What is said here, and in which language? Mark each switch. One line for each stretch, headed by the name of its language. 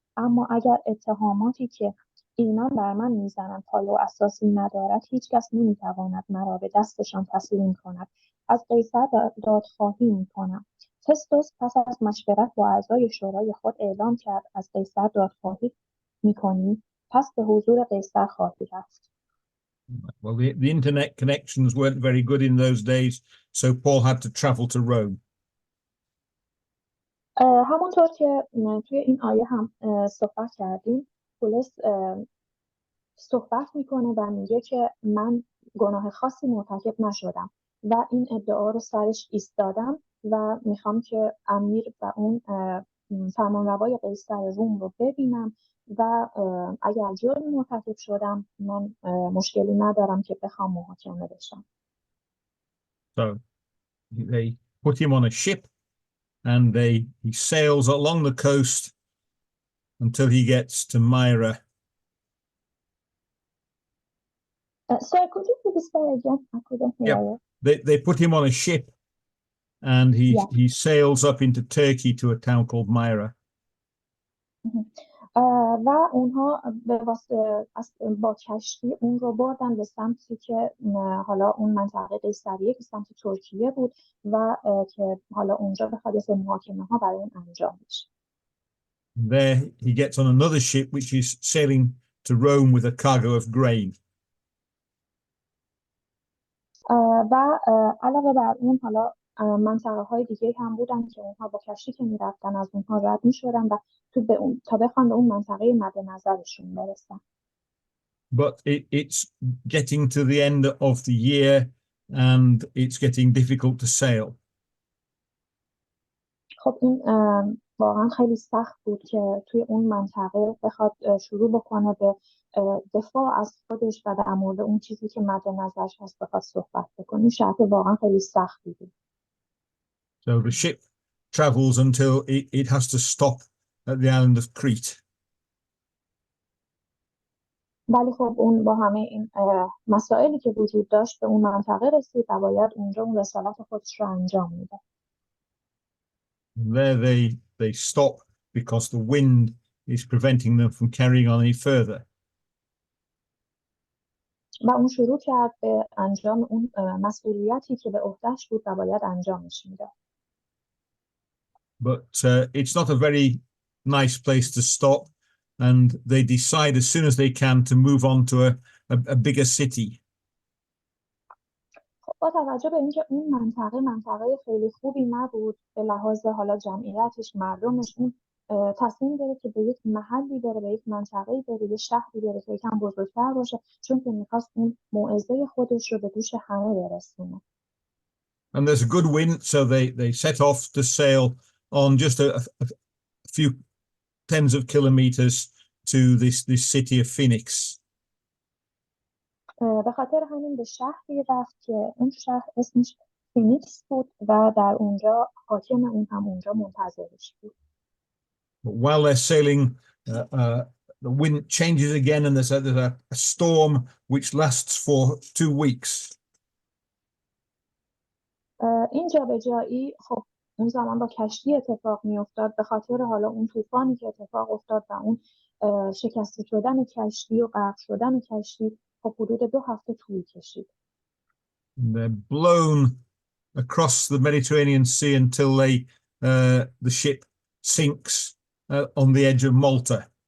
Persian: اما اگر اتهاماتی که ایمان بر من میزنند حال و اساسی ندارد، هیچ کس نمیتواند مرا به دستشان تسلیم کند. از قیصر دادخواهی میکنم. فستوس پس از مشورت با اعضای شورای خود اعلام کرد از قیصر دادخواهی میکنی، پس به حضور قیصر خواهی رفت.
English: Well, the internet connections weren't very good in those days, so Paul had to travel to Rome.
Persian: همونطور که توی این آیه هم صحبت کردیم، پولس صحبت میکنه و میگه که من گناه خاصی مرتکب نشدم و این ادعا رو سرش ایستادم و میخوام که امیر و اون فرمانروای قیصر روم رو ببینم و اگر جرمی مرتکب شدم من مشکلی ندارم که بخوام محاکمه بشم.
English: So they put him on a ship and he sails along the coast until he gets to Myra. Sorry, could you please say again? I couldn't hear you. They put him on a ship and he sails up into Turkey to a town called Myra.
Persian: و اونها به واسطه با کشتی اون رو بردن به سمتی که حالا اون منطقه قیصریه که سمت ترکیه بود و که حالا اونجا بخواد از محاکمه ها برای اون انجام بشه.
English: There he gets on another ship which is sailing to Rome with a cargo of grain.
Persian: و علاوه بر اون حالا منطقه های دیگه هم بودن که اونها با کشتی که میرفتن از اونها رد میشدن و تا بخوان به اون منطقه مد نظرشون برسن.
English: But it's getting to the end of the year and it's getting difficult to sail.
Persian: خب این واقعا خیلی سخت بود که توی اون منطقه بخواد شروع بکنه به دفاع از خودش و در مورد اون چیزی که مد نظرش هست بخواد صحبت بکنه. شرط واقعا خیلی سختی بود.
English: So the ship travels until it has to stop at the island of Crete.
Persian: ولی خب اون با همه این مسائلی که وجود داشت به اون منطقه رسید و باید اونجا اون رسالت خودش رو انجام میده.
English: There they stop because the wind is preventing them from carrying on any further.
Persian: و اون شروع کرد به انجام اون مسئولیتی که به عهده‌اش بود و باید انجامش میداد.
English: But it's not a very nice place to stop, and they decide as soon as they can to move on to a bigger city.
Persian: با توجه به اینکه اون منطقه خیلی خوبی نبود به لحاظ حالا جمعیتش، مردمش، اون تصمیم گرفت که به یک محلی بره، به یک منطقه‌ای بره، به شهری بره که یکم بزرگتر باشه، چون که می‌خواست اون موعظه خودش رو به گوش همه برسونه.
English: And there's a good wind, so they set off to sail on just a few tens of kilometers to this city of Phoenix.
Persian: به خاطر همین به شهری رفت که اون شهر اسمش فینیکس بود و در اونجا حاکم اون هم اونجا منتظرش بود.
English: But while they're sailing, the wind changes again, and there's a storm which lasts for 2 weeks.
Persian: این جابجایی خب اون زمان با کشتی اتفاق میافتاد به خاطر حالا اون طوفانی که اتفاق افتاد و اون شکسته شدن کشتی و غرق شدن کشتی خب حدود 2 هفته طول کشید.
English: They're blown across the Mediterranean Sea until the ship sinks on the edge of Malta.